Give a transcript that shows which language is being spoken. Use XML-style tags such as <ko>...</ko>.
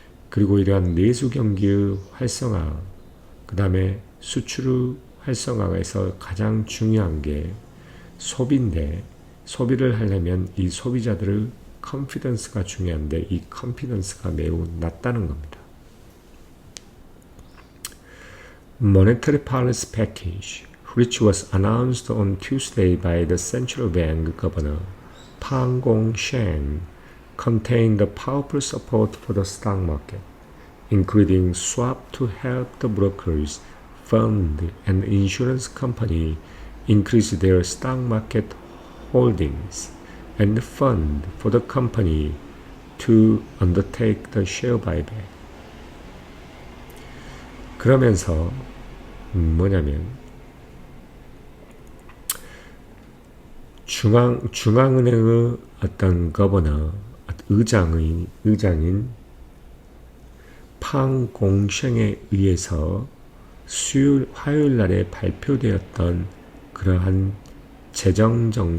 <ko>그리고 이러한 내수 경기의 활성화, 그 다음에 수출의 활성화에서 가장 중요한 게 소비인데 소비를 하려면 이 소비자들의 컨피던스가 중요한데 이 컨피던스가 매우 낮다는 겁니다.</ko> <en>Monetary Policy Package, which was announced on Tuesday by the central bank governor Pang Gong-shen, contained the powerful support for the stock market, including swap to help the brokers, fund, and insurance company increase their stock market holdings, and fund for the company to undertake the share buyback.</en> <ko>그러면서 뭐냐면 중앙은행의 어떤 거버너, 의장인 팡공셴에 의해서 화요일 날에 발표되었던 그러한 재정의</ko>